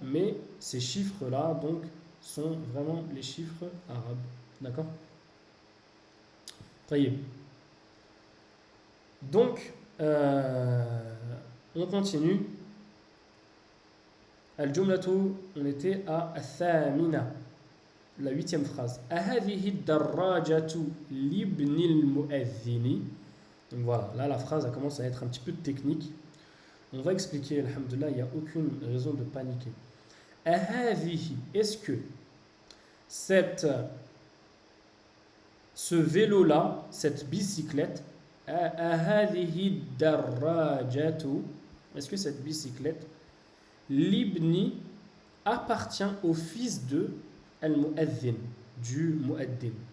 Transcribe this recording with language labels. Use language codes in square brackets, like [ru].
[fr] Mais ces chiffres-là, donc, sont vraiment les chiffres arabes. D'accord? [ar] طيب. [fr] Donc, on continue. Al-Jumlatu, on était à Thamina, la huitième phrase. [ar] أهذه الدراجة لابن المؤذن. [fr] Donc voilà, là la phrase elle commence à être un petit peu technique. On va expliquer, alhamdoulilah, il n'y a aucune raison de paniquer. أهذه, est-ce que ce vélo-là, cette bicyclette, [ar] أهذه الدراجة, [fr] est-ce que cette bicyclette, l'ibni, appartient au fils de al-mu'adhin, du mu'addin.